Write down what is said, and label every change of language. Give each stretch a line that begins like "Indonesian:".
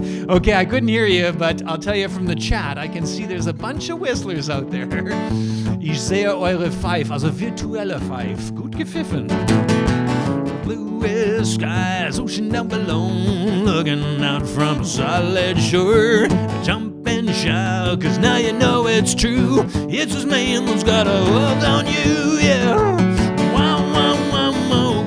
English: Okay, I couldn't hear you, but I'll tell you from the chat, I can see there's a bunch of whistlers out there.
German: Ich sehe eure Pfeif, also virtuelle Pfeif. Gut gepfiffen.
English: Bluest skies, ocean down below, looking out from a solid shore. Jump and shout, cause now you know it's true. It's this man that's got a hold on you, yeah. Wow, wow, wow, wow.